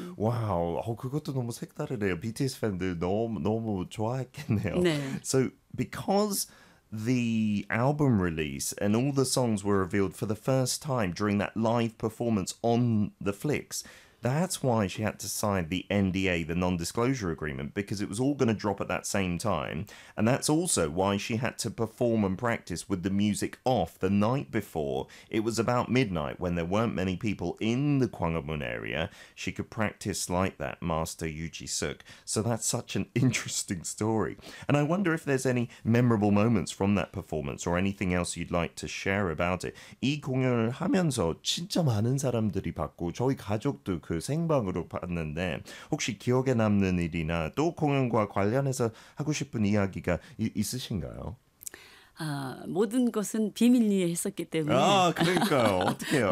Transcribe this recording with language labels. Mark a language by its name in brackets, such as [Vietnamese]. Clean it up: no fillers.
[Korean] 와우, 그것도 너무 색다르네요. BTS 팬들 너무 좋아했겠네요. 네. [English] So, because the album release and all the songs were revealed for the first time during that live performance on the flicks, that's why she had to sign the NDA, the non-disclosure agreement, because it was all going to drop at that same time. And that's also why she had to perform and practice with the music off the night before. It was about midnight when there weren't many people in the Gwanghwamun area. She could practice like that, Master Yoo Ji-suk. So that's such an interesting story. And I wonder if there's any memorable moments from that performance or anything else you'd like to share about it. [Korean] 이 공연을 하면서 진짜 많은 사람들이 봤고 저희 가족도 그 생방으로 봤는데 혹시 기억에 남는 일이나 또 공연과 관련해서 하고 싶은 이야기가 있으신가요? 아, 모든 것은 비밀리에 했었기 때문에 아, 그러니까요. 어떡해요.